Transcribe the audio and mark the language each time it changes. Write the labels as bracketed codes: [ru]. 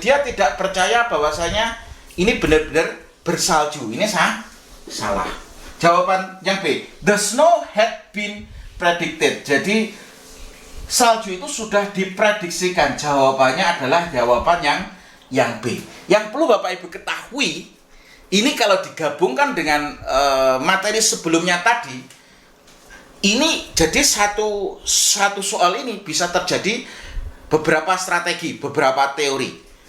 [id] Dia tidak percaya bahwasanya ini benar-benar bersalju. Ini salah. Jawaban yang B. [en] The snow had been predicted. [id] Jadi salju itu sudah diprediksikan. Jawabannya adalah jawaban yang B. Yang perlu Bapak Ibu ketahui, ini kalau digabungkan dengan materi sebelumnya tadi, ini jadi satu soal ini bisa terjadi beberapa strategi, beberapa teori.